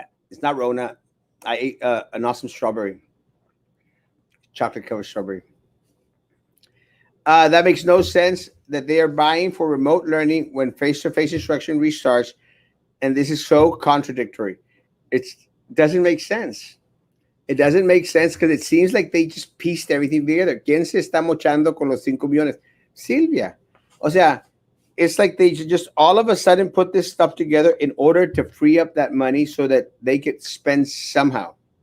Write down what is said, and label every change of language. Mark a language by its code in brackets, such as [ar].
[en] It's not Rona. I ate an awesome strawberry. Chocolate covered strawberry. That makes no sense that they are buying for remote learning when face-to-face instruction restarts. And this is so contradictory. It doesn't make sense. It doesn't make sense because it seems like they just pieced everything together. [es] ¿Quién se está mochando con los 5 millones? Silvia. O sea, [en] it's like they just all of a sudden put this stuff together in order to free up that money so that they could spend somehow.